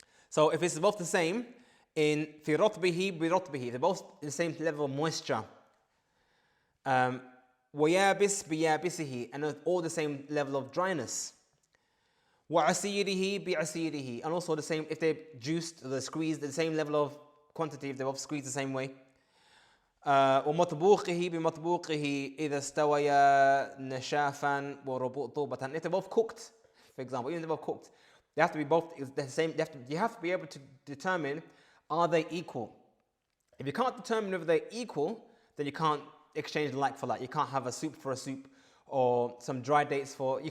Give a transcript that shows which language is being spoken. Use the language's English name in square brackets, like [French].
[English] So if it's both the same, in [Arabic] في رطبه برطبه, [English] they're both the same level of moisture. [Arabic] ويابس بيابسه, [English] and all the same level of dryness. [Arabic] وعسيره بعسيره, [English] and also the same, if they're juiced or they're squeezed, the same level of quantity, if they're both squeezed the same way. [Arabic] ومطبوخه بمطبوخه إذا استويا نشافا ورطوبة. [English] And if they're both cooked, for example, even if they're both cooked, they have to be both the same. You have to be able to determine, are they equal? If you can't determine whether they're equal, then you can't exchange like for like. You can't have a soup for a soup, or some dry dates for.